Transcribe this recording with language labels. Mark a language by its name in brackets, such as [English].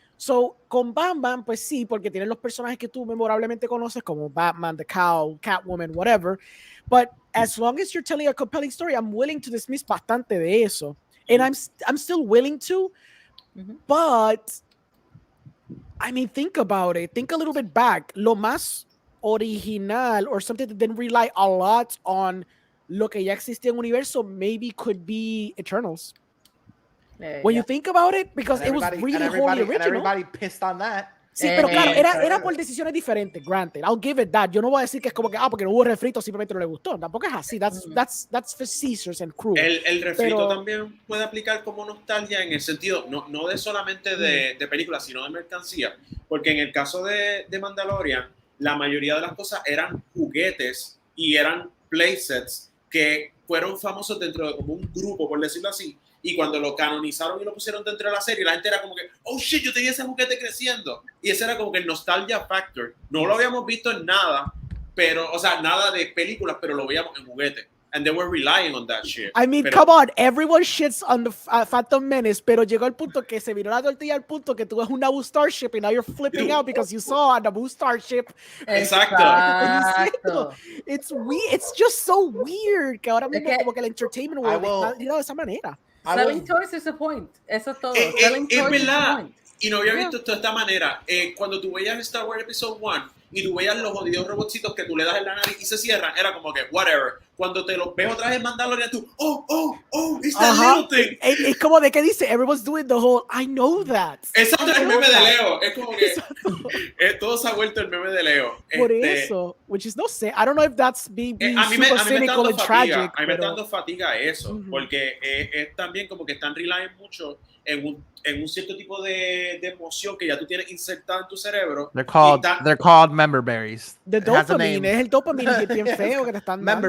[Spanish] So, con Batman, pues sí, porque tienen los personajes que tú memorablemente conoces, como Batman, The Cow, Catwoman, whatever. [English] But as long as you're telling a compelling story, I'm willing to dismiss [Spanish] bastante de eso. [English] And I'm still willing to, but I mean, think about it. Think a little bit back. [Spanish] Lo más original [English] or something that didn't rely a lot on [Spanish] lo que ya existía en universo [English] maybe could be Eternals. When you think about it, because it was really wholly original. And everybody pissed on that. [Spanish] Sí, pero claro, era por decisiones diferentes, granted. [English] I'll give it that. [Spanish] Yo no voy a decir que es como que, porque no hubo refrito, simplemente no le gustó. Tampoco es así. [English] That's facetious and cruel. [Spanish] El refrito también puede aplicar como nostalgia en el sentido, no de solamente de películas, sino de mercancía. Porque en el caso de Mandalorian, la mayoría de las cosas eran juguetes y eran playsets que fueron famosos dentro de como un grupo, por decirlo así. Y cuando lo canonizaron y lo pusieron dentro de la serie, la gente era como que, oh shit, yo tenía ese juguete creciendo. Y ese era como que el nostalgia factor. No lo habíamos visto en nada, pero, o sea, nada de películas, pero lo veíamos en juguete. [English] and they were relying on that shit. I mean, come on, everyone shits on the Phantom Menace, [Spanish] pero llegó el punto que se viró la tortilla al punto que tú ves un Naboo Starship [English] and now you're flipping out because you saw a Naboo Starship. [Spanish] Exacto. [English] It's weird. It's just so weird [Spanish] que ahora mismo como que el [English] entertainment world [Spanish] está de esa manera. [English] Selling toys is the point. [Spanish] Eso es todo. [English] Selling toys is the point. [Spanish] Y no había visto esto de esta manera. Cuando tú veías Star Wars Episode 1 y tú veías los jodidos robotcitos que tú le das en la nariz y se cierran, era como que, [English] whatever. [Spanish] Cuando te los ves otra vez en Mandalorian, tú, [English] it's that little thing. [Spanish] Es como de que dice, [English] everyone's doing the whole, I know that. [Spanish] Exacto, el meme de Leo. Es como que todo se ha vuelto el meme de Leo. Por eso, [English] which is [Spanish] no sé, [English] I don't know if that's being super cynical and tragic. [Spanish] A mí me está dando fatiga eso, porque es también como que están relying mucho en un cierto tipo de emoción que ya tú tienes insertada en tu cerebro. [English] They're called member berries. [Spanish] The dopamine, es el dopamine bien feo que te están dando.